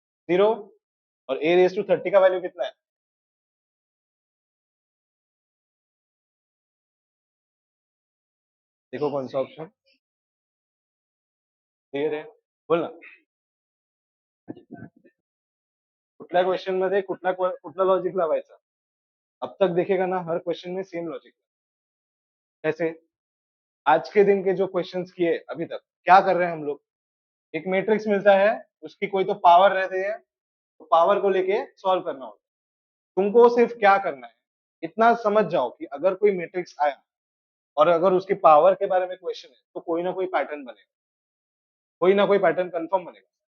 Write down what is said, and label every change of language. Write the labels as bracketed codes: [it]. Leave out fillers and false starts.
[hi] 0। और a raise to 30 का value कितना है? देखो कौन सा ऑप्शन क्लियर है, बोलना। [mr] कुठल्या क्वेश्चन मध्ये कुठला लॉजिक लावायचा? [hi] अब तक देखेगा ना, हर क्वेश्चन में सेम लॉजिक। जैसे आज के दिन के जो क्वेश्चंस किए अभी तक, क्या कर रहे हैं हम लोग? एक मैट्रिक्स मिलता है, उसकी कोई तो पावर रहती है, तो पावर को लेके सॉल्व करना होता है। तुमको सिर्फ क्या करना है, इतना समझ जाओ कि अगर कोई मैट्रिक्स आया और अगर उसकी पावर के बारे में क्वेश्चन है तो कोई ना कोई पैटर्न बनेगा, कोई ना कोई पैटर्न कंफर्म बनेगा।